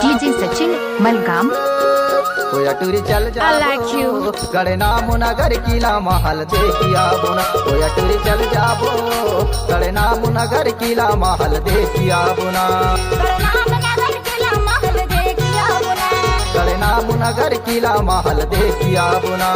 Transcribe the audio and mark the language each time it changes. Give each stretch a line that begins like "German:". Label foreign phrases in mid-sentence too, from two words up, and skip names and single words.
Chhattisgarhi: डीजे सचिन मलगाम। ओया टूरी चल जा
English: I like you.
Chhattisgarhi: गड़ना मुनगर किला महल देखी आबो ना ओया टूरी चल जाबो गड़ना मुनगर किला महल देखी आबो ना गड़ना मुनगर किला महल देखी आबो ना